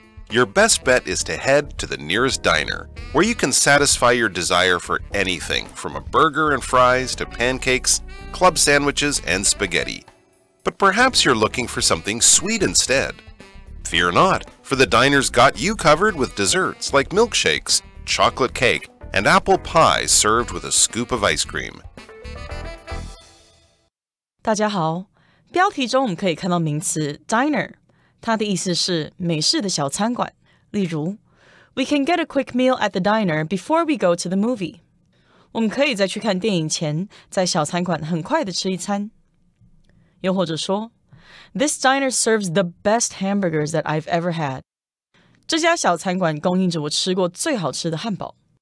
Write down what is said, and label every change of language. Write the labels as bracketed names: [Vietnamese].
[English] Your best bet is to head to the nearest diner, where you can satisfy your desire for anything from a burger and fries to pancakes, club sandwiches, and spaghetti. But perhaps you're looking for something sweet instead. Fear not, for the diner's got you covered with desserts like milkshakes, chocolate cake, and apple pie served with a scoop of ice cream. [Chinese] 大家好，标题中我们可以看到名词 diner。它的意思是美式的小餐馆，例如 [English] We can get a quick meal at the diner before we go to the movie. [Chinese] 我们可以在去看电影前，在小餐馆很快的吃一餐。又或者说 [English] This diner serves the best hamburgers that I've ever had. [Chinese] 这家小餐馆供应着我吃过最好吃的汉堡。